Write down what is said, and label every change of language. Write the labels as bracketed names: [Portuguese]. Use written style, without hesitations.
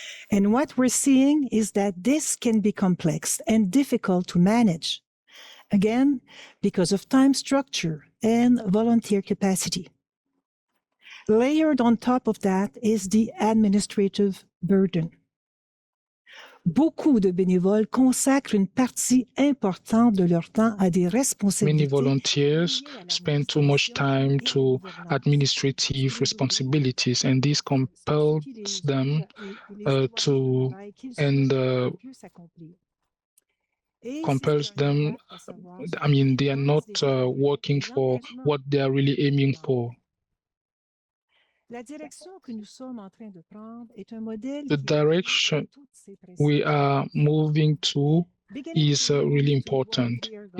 [English] And what we're seeing is that this can be complex and difficult to manage. Again, because of time structure and volunteer capacity. Layered on top of that is the administrative burden. [French] Beaucoup de bénévoles consacrent une partie importante de leur temps à des responsabilités. [English] Many volunteers spend too much time to administrative responsibilities, and this compels them they are not working for what they are really aiming for. [French] La direction que nous sommes en train de prendre est un modèle [English] The direction we are moving to is really important.